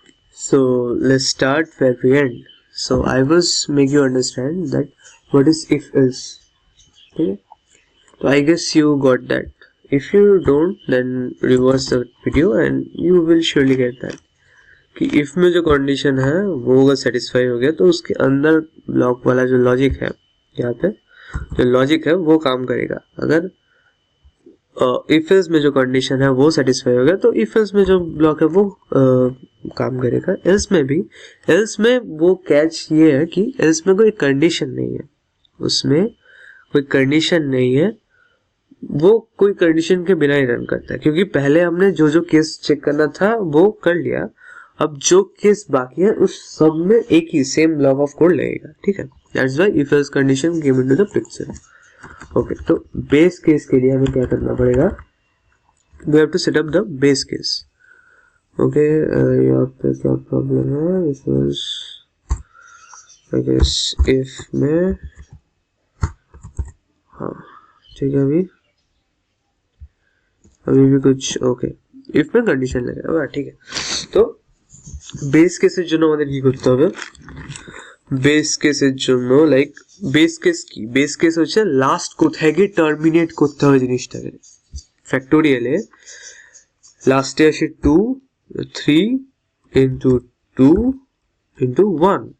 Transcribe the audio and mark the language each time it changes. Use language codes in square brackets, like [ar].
[en] So let's start where we end. So I was make you understand that what is if else. Okay. So I guess you got that. If you don't, then reverse the video and you will surely get that. [hi] कि if में जो condition है वो अगर satisfy हो गया तो उसके अंदर block वाला जो logic है यहाँ पे जो logic है वो काम करेगा. अगर if else में जो condition है वो satisfy हो गया तो if else में जो block है वो काम करेगा. else में वो catch ये है कि else में कोई condition नहीं है, उसमें कोई condition नहीं है, वो कोई कंडीशन के बिना ही रन करता है क्योंकि पहले हमने जो जो केस चेक करना था वो कर लिया. अब जो केस बाकी है उस सब में एक ही सेम ब्लॉक ऑफ कोड लगेगा. [en] ठीक है, that's why if else condition came into the picture. Okay, [hi] तो बेस केस के लिए हमें क्या करना पड़ेगा? [en] We have to set up the base case. Okay, [hi] यहाँ पे क्या प्रॉब्लम है? [en] this was I guess [hi] if में, हाँ ठीक है, अभी भी कुछ ओके इफ में कंडीशन लगेगा. ठीक है, तो [bn] বেস কেসের জন্য আমাদের কি করতে হবে? বেস কেসের জন্য লাইক বেস কেস কি? বেস কেস হচ্ছে লাস্ট কোথায় গিয়ে টার্মিনেট করতে হবে জিনিসটাকে. ফ্যাক্টোরিয়ালে লাস্টে আসে 2 3 ইনটু 2 ইনটু 1.